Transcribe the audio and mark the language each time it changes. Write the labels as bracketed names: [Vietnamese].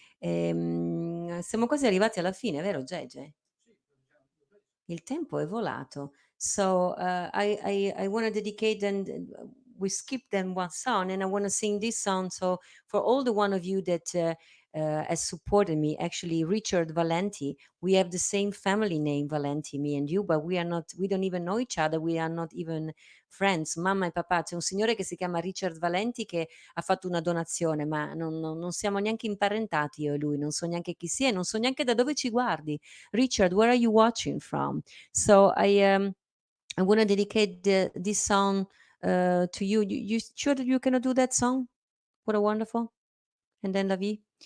[Italian] Siamo quasi arrivati alla fine, vero Gege? Il tempo è volato. [English] So I want to dedicate, and we skipped then one song, and I want to sing this song. So for all the one of you that has supported me, actually Richard Valenti, we have the same family name, Valenti, me and you, but we are not, we don't even know each other, we are not even friends. [Italian] Mamma e papà, c'è un signore che si chiama Richard Valenti che ha fatto una donazione, ma non siamo neanche imparentati io e lui, non so neanche chi sia, non so neanche da dove ci guardi. [English] Richard, where are you watching from? So I want to dedicate this song to you. You sure that you cannot do that song? What a wonderful. And then La Vie.